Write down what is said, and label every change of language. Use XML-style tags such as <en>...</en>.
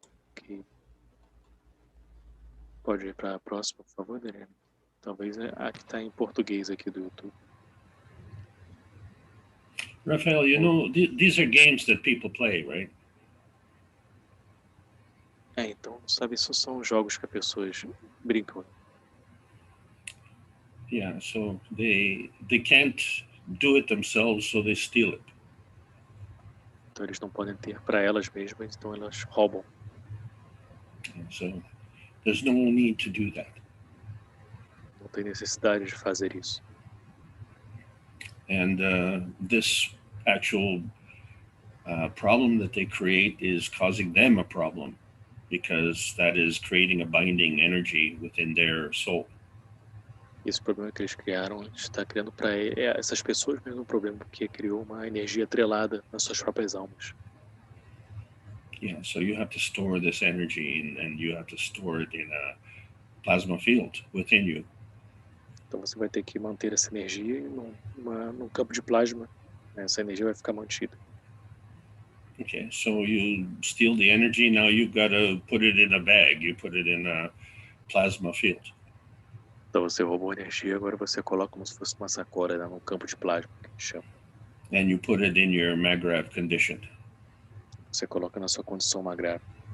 <pt>Ok. Pode ir para a próxima, por favor, Daniela? Talvez a que está em português aqui do YouTube.</pt> <en>Raphael, you know, these are games that people play, right?</en> <pt>Então, sabe, isso são jogos que as pessoas brincam.</pt> <en>Yeah, so they can't do it themselves, so they steal it.</en> <pt>Então eles não podem ter para elas mesmas, então elas roubam.</pt> <en>So there's no need to do that.</en> <pt>Não tem necessidade de fazer isso.</pt> <en>And this actual problem that they create is causing them a problem, because that is creating a binding energy within their soul.</en> <pt>Esse problema que eles criaram está criando para essas pessoas mesmo um problema, porque criou uma energia atrelada nas suas próprias almas.</pt> <en>Yeah, so you have to store this energy and you have to store it in a plasma field within you.</en> <pt>Então você vai ter que manter essa energia num campo de plasma. Essa energia vai ficar mantida.</pt> <en>Okay, so you steal the energy, now you've got to put it in a bag, you put it in a plasma field.</en> <pt>Então você roubou energia, agora você coloca como se fosse uma sacola, né, num campo de plasma, que a gente chama.</pt> <en>And you put it in your Magravs condition.</en> <pt>Você coloca na sua condição magrável.</pt>